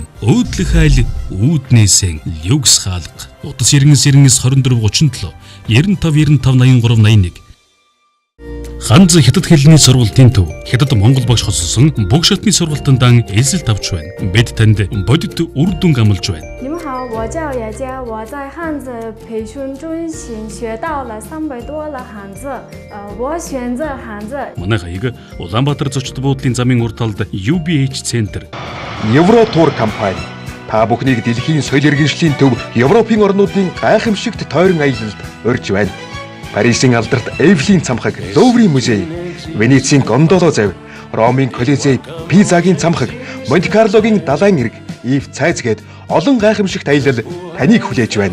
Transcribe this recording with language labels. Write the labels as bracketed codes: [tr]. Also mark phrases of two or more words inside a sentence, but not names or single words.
[mn] Өөдлөх айл үүднээсэн люкс хаалга. Утас 992437 95958381 Ханз хятад хэлний сургалтын төв хятад монгол багш хоцсон бүх шатны сургалтанд эзэлт авч байна. Бид танд бодит үр дүн амлаж байна. [zh] 你们好，我叫雅佳，我在汉字培训中心学到了300多了汉字，我选择汉字。 [mn] Манай хаяг Улаанбаатар зочд буудлын замын урд талд UBH Центр. Евротур компани та бүхнийг дэлхийн соёл иргэншлийн төв Европын орнуудын гайхамшигт тойрон аялалд урьж байна. Парисын алдарт Эйфелийн цамхаг Луврын музей, Венецийн Гондоло завь, Ромын Колизей, Пизагийн цамхаг, Монте-Карлогийн далайн эрг, Ив цайз гээд олон гайхамшигт аялал таныг хүлээж байна.